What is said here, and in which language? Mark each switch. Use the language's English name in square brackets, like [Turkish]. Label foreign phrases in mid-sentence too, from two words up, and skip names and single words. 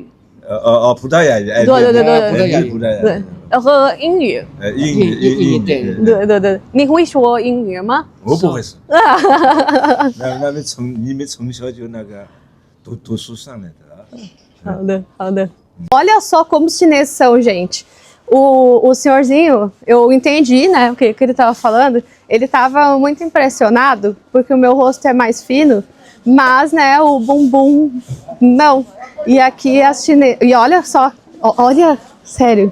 [Chinese] 葡萄牙语。对，葡萄牙语。和英语。英语对，你会说英语吗？我不会说。你们从小就那个读书上来的啊。好的。 [Portuguese] Olha só como os chineses são, gente. O senhorzinho, eu entendi, né, o que ele estava falando. Ele estava muito impressionado porque o meu rosto é mais fino, mas, né, o bumbum não. E aqui as chinesas... E olha só, olha, sério.